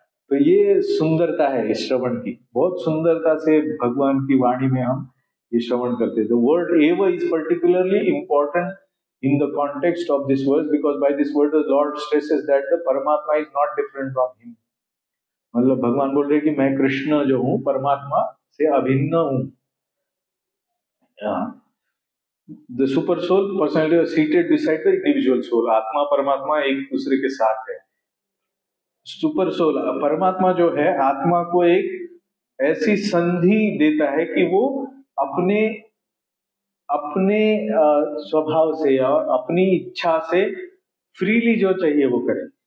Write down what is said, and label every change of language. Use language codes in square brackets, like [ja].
[hi] तो ये सुंदरता है इस श्रवण की, बहुत सुंदरता से भगवान की वाणी में हम ये श्रवण करते हैं। [en] The word एव is particularly important in the context of this verse, because by this word the Lord stresses that the Paramatma is not different from him. [hi] मतलब भगवान बोल रहे हैं कि मैं कृष्ण जो हूँ परमात्मा से अभिन्न हूँ। [en] The super soul personality is seated beside the individual soul. [hi] आत्मा परमात्मा एक दूसरे के साथ है। सुपर सोल परमात्मा जो है आत्मा को एक ऐसी संधि देता है कि वो अपने अपने स्वभाव से और अपनी इच्छा से फ्रीली जो चाहिए वो करे।